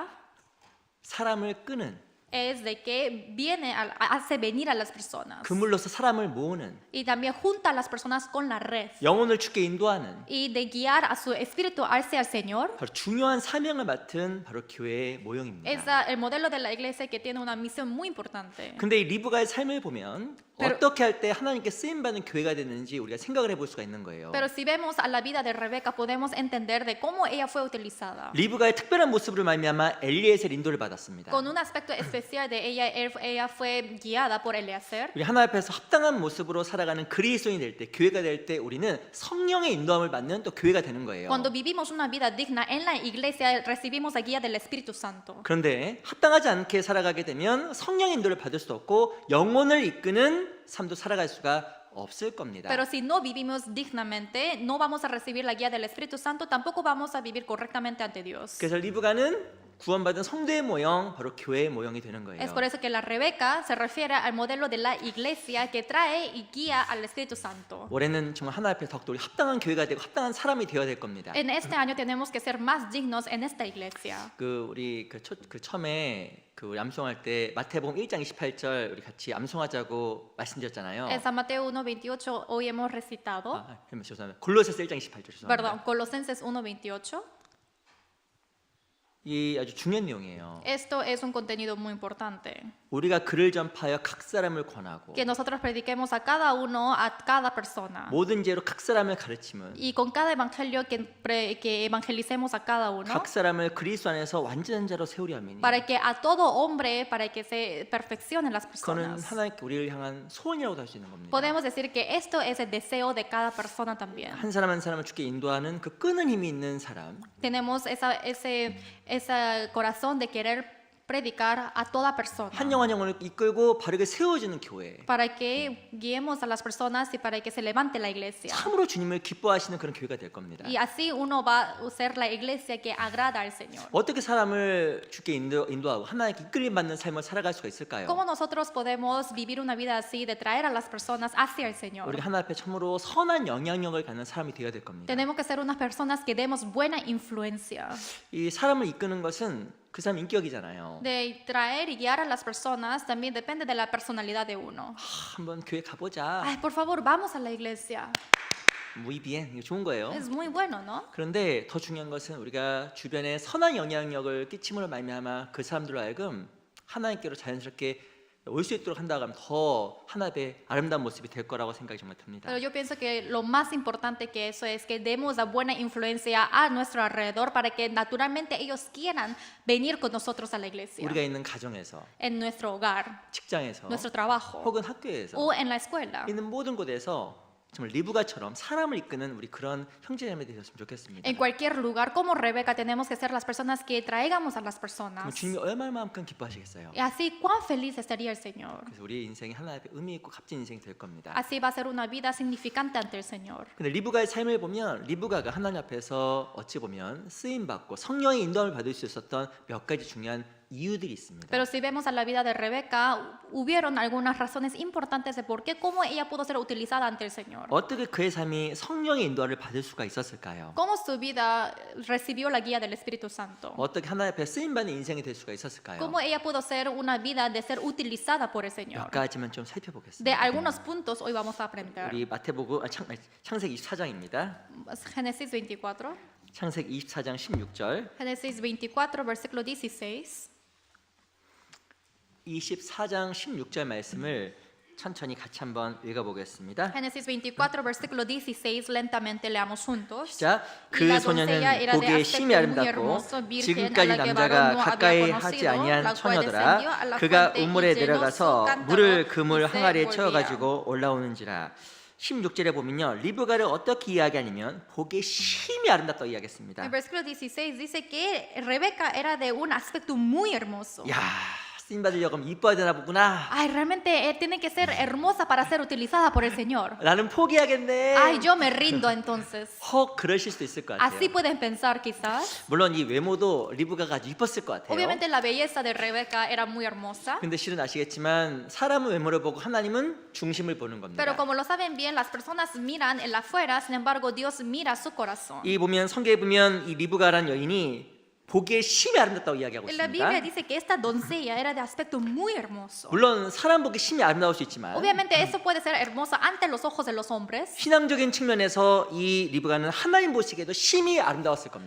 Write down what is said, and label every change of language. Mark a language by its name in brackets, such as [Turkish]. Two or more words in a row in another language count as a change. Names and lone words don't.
[Korean] 사람을 끄는 [Spanish] es de que viene, hace venir a las personas [Korean] 그물로서 사람을 모으는 [Spanish] y también junta a las personas con la red [Korean] 영혼을 주께 인도하는 [Spanish] y de guiar a su espíritu hacia el Señor. [Korean] 바로 중요한 사명을 맡은 바로 교회의 모형입니다. [Spanish] Es el modelo de la iglesia que tiene una misión muy importante. [Korean] 근데 이 리브가의 삶을 보면 어떻게 할 때 하나님께 쓰임 받는 교회가 됐는지 우리가 생각을 해볼 수가 있는 거예요. [Spanish] Pero si vemos a la vida de Rebeca podemos entender de cómo ella fue utilizada. [Korean] 리브가의 특별한 모습으로 말미암아 엘리에셀 인도를 받았습니다. [Spanish] Con un aspecto especial de ella fue guiada por Eliezer. [Korean] 우리 하나님 앞에서 합당한 모습으로 살아가는 그리스도인이 될 때, 교회가 될 때 우리는 성령의 인도함을 받는 또 교회가 되는 거예요. [Spanish] Cuando vivimos una vida digna en la iglesia recibimos la guía del Espíritu Santo. [Korean] 그런데 합당하지 않게 살아가게 되면 성령의 인도를 받을 수도 없고 영혼을 이끄는 삶도 살아갈 수가 없을 겁니다. [Spanish] Pero si no vivimos dignamente, no vamos a recibir la guía del Espíritu Santo, tampoco vamos a vivir correctamente ante Dios. [Korean] 그래서 리브가는 구원받은 성도의 모형, 바로 교회의 모형이 되는 거예요. [Spanish] Es por eso que la Rebeca se refiere al modelo de la iglesia que trae y guía al Espíritu Santo. [Korean] 올해는 정말 하나님 앞에 더욱더 우리 합당한 교회가 되고 합당한 사람이 되어야 될 겁니다. [Spanish] En este año tenemos que ser más dignos en esta iglesia. [Korean] 우리 처음에 우리 암송할 때 마태복음 1장 28절 우리 같이 암송하자고 말씀드렸잖아요. [Spanish] En San Mateo 1:28 hoy hemos recitado. [Korean] 죄송합니다. 골로새서 1장 28절 죄송합니다. [Spanish] Perdón, Colosenses 1:28. [Korean] 이 아주 중요한 내용이에요. [Spanish] Esto es un contenido muy importante. [Korean] 우리가 그를 전파하여 각 사람을 권하고 [Spanish] Que nosotros prediquemos a cada uno, a cada persona. [Korean] 모든 죄로 각 사람을 가르침은 [Spanish] Y con cada evangelio que evangelicemos a cada uno. [Korean] 각 사람을 그리스도 안에서 완전한 자로 세우려 함이니 [Spanish] Para que a todo hombre, para que se perfeccionen las [Korean] 그거는 [Spanish] personas. [Korean] 하나님께 우리를 향한 소원이라고도 할 수 있는 겁니다. [Spanish] Podemos decir que esto es el deseo de cada persona también. [Korean] 한 사람 한 사람을 주께 인도하는 그 끄는 힘이 있는 사람 [Spanish] Tenemos ese corazón de querer predicar a toda persona. [Korean] 한 영혼 영혼을 이끌고 바르게 세워주는 교회 [Spanish] Para que guiemos a las personas y para que se levante la iglesia. [Korean] 참으로 주님을 기뻐하시는 그런 교회가 될 겁니다. [Spanish] Y así uno va a ser la iglesia que agrada al Señor. [Korean] 어떻게 사람을 주께 인도하고 하나님께 이끌림 받는 삶을 살아갈 수가 있을까요? [Spanish] ¿Cómo nosotros podemos vivir una vida así de traer a las personas hacia el Señor? [Korean] 우리가 하나님 앞에 참으로 선한 영향력을 갖는 사람이 되어야 될 겁니다. [Spanish] Tenemos que ser unas personas que demos buena influencia. [Korean] 이 사람을 이끄는 것은 그 사람 인격이잖아요. [Spanish] De traer y guiar a las personas también depende de la personalidad de uno. [Korean] 한번 교회 가보자. [Spanish] Ay, por favor, vamos a la iglesia. muy bien. [Korean] 이거 좋은 거예요. [Spanish] Es muy bueno, ¿no? [Korean] 그런데 더 중요한 것은 우리가 주변에 선한 영향력을 끼침으로 말미암아 그 사람들로 하여금 하나님께로 자연스럽게 올 수 있도록 한다고 하면 더 하나님의 아름다운 모습이 될 거라고 생각이 정말 듭니다. [Spanish] Pero yo pienso que lo más importante que eso es que demos la buena influencia a nuestro alrededor para que naturalmente ellos quieran venir con nosotros a la iglesia. [Korean] 우리가 있는 가정에서, [Spanish] En nuestro hogar, [Korean] 직장에서, [Spanish] nuestro trabajo [Korean] 혹은 학교에서 [Spanish] o en la escuela. [Korean] 있는 모든 곳에서 정말 리브가처럼 사람을 이끄는 우리 그런 형제자매 되셨으면 좋겠습니다. [Spanish] En cualquier lugar, como Rebeca, tenemos que ser las personas que traigamos a las [Korean] 그럼 [Spanish] personas. [Korean] 주님이 얼마만큼 기뻐하시겠어요? [Spanish] Y así, cuán feliz estaría el Señor. [Korean] 그래서 우리의 인생이 하나님의 의미 있고 값진 인생이 될 겁니다. [Spanish] Así va a ser una vida significante ante el Señor. [Korean] 근데 리브가의 삶을 보면 리브가가 하나님 앞에서 어찌 보면 쓰임 받고 성령의 인도함을 받을 수 있었던 몇 가지 중요한 이유들이 있습니다. [Spanish] Pero si vemos a la vida de Rebeca, hubieron algunas razones importantes de por qué, cómo ella pudo ser utilizada ante el Señor. [Korean] 어떻게 그의 삶이 성령의 인도를 받을 수가 있었을까요? [Spanish] Cómo su vida recibió la guía del Espíritu Santo. [Korean] 어떻게 하나님 앞에 쓰임받는 인생이 될 수가 있었을까요? [Spanish] Cómo ella pudo ser una vida de ser utilizada por el Señor. [Korean] 몇 가지만 좀 [Spanish] De [Korean] 살펴보겠습니다. [Spanish] algunos puntos hoy vamos a aprender. [Korean] 우리 마태복음 창세기 24장입니다. [Spanish] Génesis 24. [Korean] 창세기 24장 16절. [Spanish] Génesis 24, versículo 16. [Korean] 24장 16절 말씀을 천천히 같이 한번 읽어보겠습니다. [Spanish] Génesis 24, versículo 16, lentamente leamos juntos. [Korean] 자, [Spanish] Y [Korean] 그 [Spanish] la [Korean] 소녀는 [Spanish] doncella era de [Korean] 보기에 [Spanish] aspecto [Korean] 심히 [Spanish] muy [Korean] 아름답고 [Spanish] hermoso, virgen, [Korean] 지금까지 [Spanish] a la que [Korean] 남자가 [Spanish] varón no [Korean] 가까이 [Spanish] había [Korean] 하지 [Spanish] conocido, [Korean] 아니한 [Spanish] la cual descendió a [Korean] 처녀더라. [Spanish] la [Korean] 그가 [Spanish] fuente y [Korean] 우물에 [Spanish] llenó su [Korean] 내려가서 [Spanish] cántaro [Korean] 물을 그물 [Spanish] y se [Korean] 항아리에 [Spanish] volvía. [Korean] 채워가지고 올라오는지라. 16절에 보면요, 리브가를 어떻게 이야기하냐면 보기에 심히 아름답다고 [Spanish] El [Korean] 이야기했습니다. [Spanish] versículo 16 dice que Rebeca era de un aspecto muy hermoso. [Korean] 야, 쓰임 받으려고 하면 이뻐야 되나 보구나. [Spanish] Ay, realmente tiene que ser hermosa para ser utilizada por el Señor. [Korean] 나는 포기하겠네. [Spanish] Ay, yo me rindo entonces. [Korean] 혹 그러실 수도 있을 것 같아요. [Spanish] Así pueden pensar quizás. [Korean] 물론 이 외모도 리브가가 아주 이뻤을 것 같아요. [Spanish] Obviamente la belleza de Rebeca era muy hermosa. [Korean] 근데 실은 아시겠지만 사람은 외모를 보고 하나님은 중심을 보는 겁니다. [Spanish] Pero como lo saben bien, las personas miran el afuera, sin embargo Dios mira su corazón. [Korean] 이 보면 성경에 보면 이 리브가라는 여인이 보기에 심히 아름답다고 이야기하고 [Spanish] En la Biblia [Korean] 있습니다. [Spanish] dice que esta doncella era de aspecto muy hermoso. [Korean] 물론 사람 보기 심히 아름다울 수 있지만 [Spanish] Obviamente eso puede ser hermosa ante los ojos de los hombres, [Korean] 신앙적인 측면에서 이 리브가는 하나님 보시기에도 심히 아름다웠을 겁니다.